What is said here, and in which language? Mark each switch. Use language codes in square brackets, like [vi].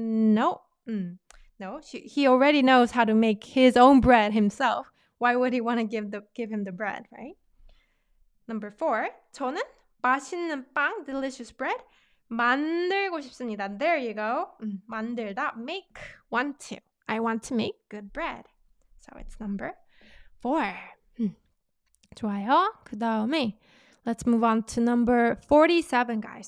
[en] No, he already knows how to make his own bread himself. Why would he want to give him the bread, right? Number 4, [ko] 저는 맛있는 빵, [en] delicious bread, [ko] 만들고 싶습니다. [en] There you go. 만들다, make, want to. I want to make good bread. So it's number 4. 좋아요. [ko] 그 다음에 [en] let's move on to number 47, guys.